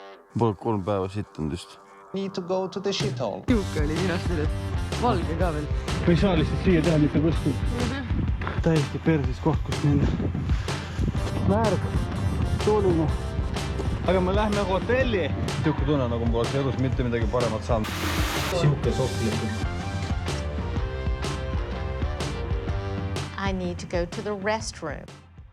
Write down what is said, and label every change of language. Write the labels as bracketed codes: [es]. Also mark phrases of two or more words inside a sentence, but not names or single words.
[et] Pole 3 päeva sittunud just. [en] Need to go to the shithole. [et] Siuke oli ninast üles. Valge ka veel. Ei saa lihtsalt siia teha mitte kuskil. Täiesti persis koht, kus minna. Märg, tuuline. Aga me lähme hotelli. Siuke tunne, nagu ma poleks elus mitte midagi paremat saanud. Siuke sohvlikult. [en] I need to go to the restroom.